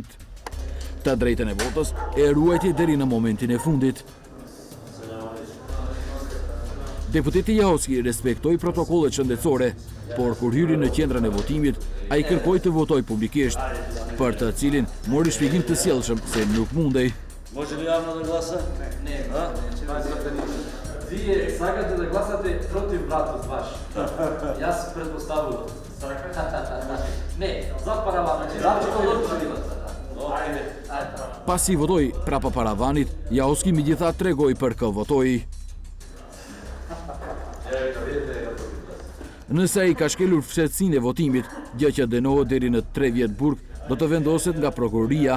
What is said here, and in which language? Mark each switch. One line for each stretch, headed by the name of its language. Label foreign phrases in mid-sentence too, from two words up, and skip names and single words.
Albanian: Të drejtën e votës e ruajti deri në momentin e fundit. Deputeti Jahoski respektoi protokollet shëndetësore, por kur hyri në qendrën e votimit, ai kërkoi të votojë publikisht, për të cilin mori shpjegim të sjellshëm se nuk mundej.
Macedonian: Може ли јавно да гласа? Не. Вие сакате да гласате против братот ваш. Јас претпоставувам. Не, за параванот.
Albanian: Pasi votoi prapa paravanit, Jahoski megjithatë tregoi për kë votoi. Nëse ai ka shkelur fshehtësinë e votimit, gjë që dënohet deri në 3 vjet burg, do të vendoset nga prokuroria.